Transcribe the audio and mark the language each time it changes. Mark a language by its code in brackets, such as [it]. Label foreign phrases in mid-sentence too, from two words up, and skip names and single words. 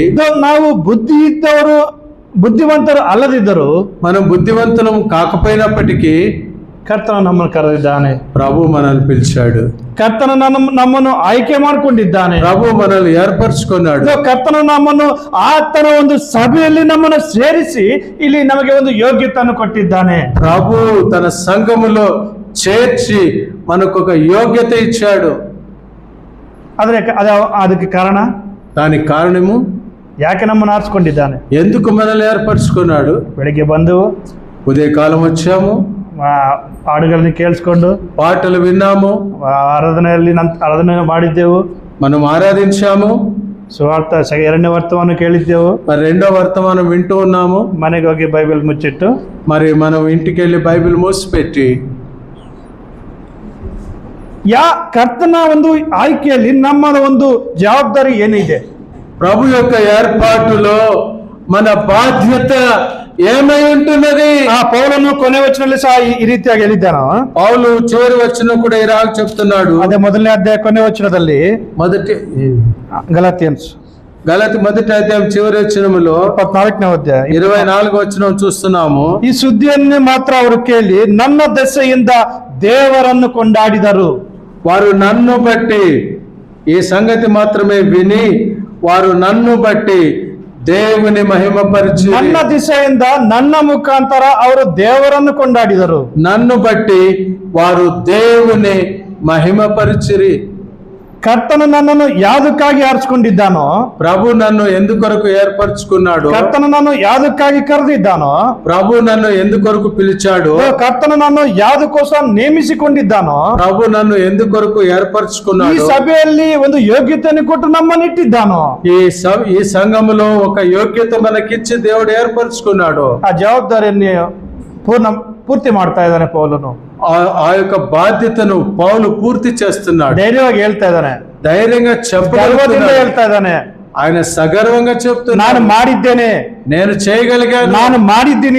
[kn] ನಾವು ಬುದ್ಧಿವಂತರು ಅಲ್ಲದಿದ್ದರು, [te] మనం బుద్ధివంతులం కాకపోయినప్పటికీ [kn] ಕರ್ತನು ನಮ್ಮನ್ನು ಕರೆದಿದ್ದಾನೆ. [te] ప్రభు మనల్ని పిలిచాడు. [kn] ಕರ್ತನು ನಮ್ಮನ್ನು ಆಯ್ಕೆ ಮಾಡಿಕೊಂಡಿದ್ದಾನೆ. [te] ప్రభు మనల్ని ఏర్పరచుకున్నాడు. [kn] ಕರ್ತನು ನಮ್ಮನ್ನು ಆತನ ಒಂದು ಸಭೆಯಲ್ಲಿ ನಮ್ಮನ್ನು ಸೇರಿಸಿ ಇಲ್ಲಿ ನಮಗೆ ಒಂದು ಯೋಗ್ಯತೆಯನ್ನು ಕೊಟ್ಟಿದ್ದಾನೆ. [te] ప్రభు తన సంఘములో చేర్చి మనకు ఒక యోగ్యత ఇచ్చాడు. [kn] ಅದಕ್ಕೆ ಕಾರಣ, [te] దానికి కారణము, [kn] ಯಾಕೆ ನಮ್ಮನ್ನು ಆರಿಸಿಕೊಂಡಿದ್ದಾನೆ, [te] ఎందుకు మనల్ని ఏర్పరచుకున్నాడు. [kn] ಬೆಳಿಗ್ಗೆ ಬಂದು [te] ఉదయకాలం వచ్చాము, [kn] ಹಾಡುಗಳನ್ನು ಕೇಳಿಸ್ಕೊಂಡು [te] పాటలు విన్నాము, [kn] ಆರಾಧನೆ ಮಾಡಿದ್ದೆವು, [te] మనం ఆరాధించాము, [kn] ಸುವಾರ್ಥ 2ನೇ ವರ್ತಮಾನ ಕೇಳಿದ್ದೆವು, [te] మరి 2వ వర్తమానం వింటూ ఉన్నాము. [kn] ಮನೆಗೆ ಹೋಗಿ ಬೈಬಲ್ ಮುಚ್ಚಿಟ್ಟು [te] మరి మనం ఇంటికి వెళ్ళి బైబిల్ మూసిపెట్టి, [kn] ಕರ್ತನ ಒಂದು ಆಯ್ಕೆಯಲ್ಲಿ ನಮ್ಮ ಒಂದು ಜವಾಬ್ದಾರಿ ಏನಿದೆ, [te] ప్రభు యొక్క ఏర్పాటులో మన బాధ్యత ఏమై ఉంటున్నది. [kn] ಪೌಲನು ಕೊನೆ ವಚನದಲ್ಲಿ ಸಹ ಈ ರೀತಿಯಾಗಿ ಹೇಳಿದ್ದಾನ. [te] పౌలు చివరి వచనం కూడా ఇలాగ చెప్తున్నాడు. [kn] ಅದೇ 1ನೇ ಅಧ್ಯಾಯ ಕೊನೆ ವಚನದಲ್ಲಿ, [te] గలతి మొదటి అధ్యాయం చివరి వచనములో [kn] 24ನೇ ಅಧ್ಯಾಯ [te] 24వ వచనం చూస్తున్నాము. [kn] ಈ ಸುದ್ದಿಯನ್ನು ಮಾತ್ರ ಅವರು ಕೇಳಿ ನನ್ನ ದೆಸೆಯಿಂದ ದೇವರನ್ನು ಕೊಂಡಾಡಿದರು. [te] వారు నన్ను బట్టి, ఈ సంగతి మాత్రమే విని వారు నన్ను బట్టి దేవుని మహిమపరిచి, [kn] ನನ್ನ ದಿಸೆಯಿಂದ ನನ್ನ ಮುಖಾಂತರ ಅವರು ದೇವರನ್ನು ಕೊಂಡಾಡಿದರು. [te] నన్ను బట్టి వారు దేవుని మహిమపరిచిరి. [kn] ಕರ್ತನು ನನ್ನನ್ನು ಯಾವುದಕ್ಕಾಗಿ ಆರಿಸಿಕೊಂಡಿದ್ದಾನೋ, [te] ప్రభు నన్ను ఎందుకొరకు ఏర్పరచుకున్నాడు, [kn] ಕರ್ತನು ನಾನು ಯಾವುದಕ್ಕಾಗಿ ಕರೆದಿದ್ದಾನೋ, [te] ప్రభు నన్ను ఎందుకొరకు పిలిచాడు, [kn] ಕರ್ತನು ನಾನು ಯಾವುದಕ್ಕೋಸ್ಕರ ನೇಮಿಸಿಕೊಂಡಿದ್ದಾನೋ, [te] ప్రభు నన్ను ఎందుకొరకు ఏర్పరచుకున్నాడు, [kn] ಈ ಸಭೆಯಲ್ಲಿ ಒಂದು ಯೋಗ್ಯತೆಯನ್ನು ಕೊಟ್ಟು ನಮ್ಮನ್ನು ಇಟ್ಟಿದ್ದಾನೋ, [te] ఈ సంఘములో ఒక యోగ్యత మనకిచ్చి దేవుడు ఏర్పరచుకున్నాడు. [kn] ಆ ಜವಾಬ್ದಾರಿಯನ್ನು ಪೂರ್ತಿ ಮಾಡ್ತಾ ಇದ್ದಾನೆ ಪೌಲನು. [te] ఆ యొక్క బాధ్యతను పౌలు పూర్తి చేస్తున్నాడు. [kn] ಧೈರ್ಯವಾಗಿ ಹೇಳ್ತಾ ಇದ್ದಾನೆ, [te] ధైర్యంగా [kn] ಗರ್ವದಿಂದ ಹೇಳ್ತಾ ಇದ್ದಾನೆ. [te] ఆయన సగర్వంగా చెప్తున్నాడు, [kn] ನಾನು ಮಾಡಿದ್ದೇನೆ, [te] నేను చేయగలిగాను, [kn] ನಾನು ಮಾಡಿದ್ದೀನಿ,